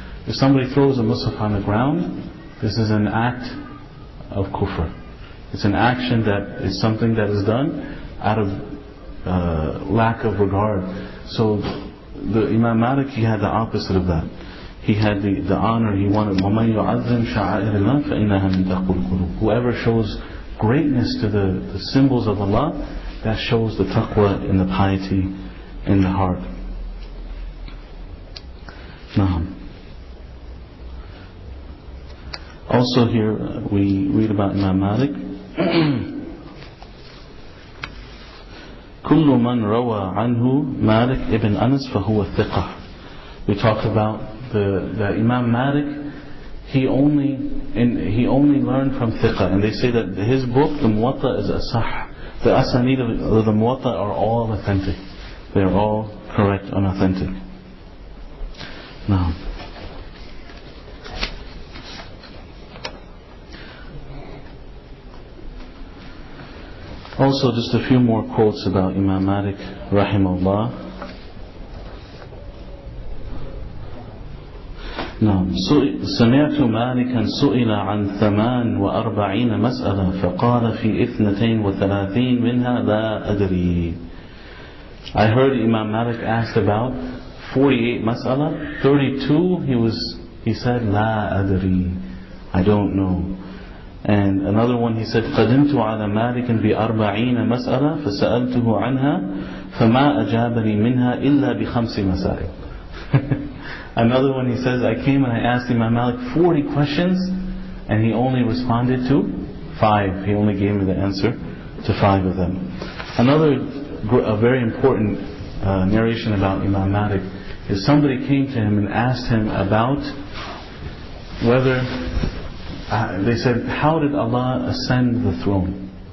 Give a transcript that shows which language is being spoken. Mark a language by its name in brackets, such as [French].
[English] If somebody throws a mushaf on the ground, this is an act of kufr. It's an action that is something that is done out of lack of regard. So the Imam Malik, he had the opposite of that. He had the honor. He wanted [Arabic] وَمَنْ يُعَظِّمْ شَعَائِرِ اللَّهِ فَإِنَّهَا مِنْ تَقْوَى الْقُلُوبِ. [English] Whoever shows greatness to the symbols of Allah, that shows the taqwa and the piety in the heart. Now, also here we read about Imam Malik. [Arabic] كل من روى عنه مالك ibn Anas فهو ثقة. [English] We talked about the Imam Malik. He only learned from thiqah, and they say that his book, the Muwatta, is asah. The asanid of the Muwatta are all authentic. They are all correct and authentic. Now, also just a few more quotes about Imam Malik rahimahullah. [Arabic] نعم. سمعت مالكا سئل عن 48 مسألة فقال في 32 منها لا أدري. [English] I heard Imam Malik asked about 48 mas'ala. 32 he said [Arabic] لا أدري, [English] I don't know. And another one he said [Arabic] قدمت على مالك ب40 مسألة فسألته عنها فما أجابني منها إلا ب5 مسائل. [English] Another one he says, I came and I asked Imam Malik 40 questions and he only responded to 5. He only gave me the answer to 5 of them. Another a very important narration about Imam Malik is somebody came to him and asked him about whether they said, how did Allah ascend the throne?